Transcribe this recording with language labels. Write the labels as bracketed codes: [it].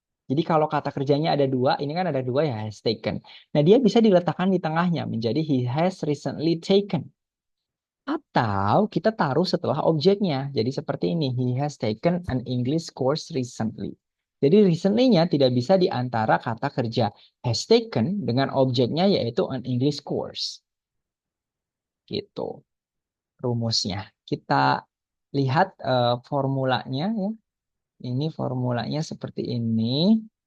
[id] Jadi kalau kata kerjanya ada dua, ini kan ada dua ya, has taken. Nah, dia bisa diletakkan di tengahnya, menjadi [en] he has recently taken. [id] Atau kita taruh setelah objeknya. Jadi seperti ini, [en] he has taken an English course recently. [id] Jadi recently-nya tidak bisa di antara kata kerja has taken dengan objeknya yaitu an English course. Gitu rumusnya. Kita lihat formulanya ya. Ini formulanya seperti ini.